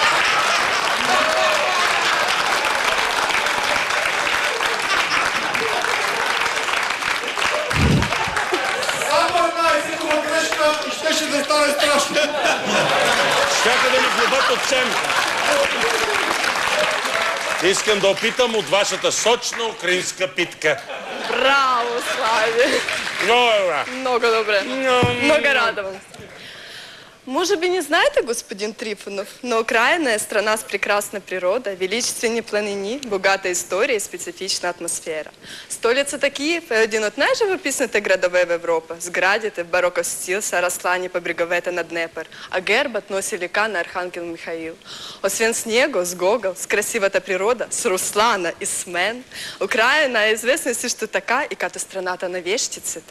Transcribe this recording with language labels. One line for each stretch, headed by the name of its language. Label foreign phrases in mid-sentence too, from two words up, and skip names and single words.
Bulgarian: И щеше да стане страшно. Щяха да ни глобат от СЕМ. Искам да опитам от вашата сочна украинска питка. Браво, Слави! Много добре. Много радовам.
Russian: Может быть, не знаете, господин Трифонов, но Украина – страна с прекрасной природой, величественной планини, богатой историей и специфичной атмосферой. Столица Киев – один от
Bulgarian: най-живописните градове в Европа, сградите в бароков стил са разслани по бреговете на Днепр, а гербът носи лика на Архангел Михаил. Освен с него, с Гогол, с красивата природа, с Руслана и с мен, Украина е известна също така и като страната на вещиците.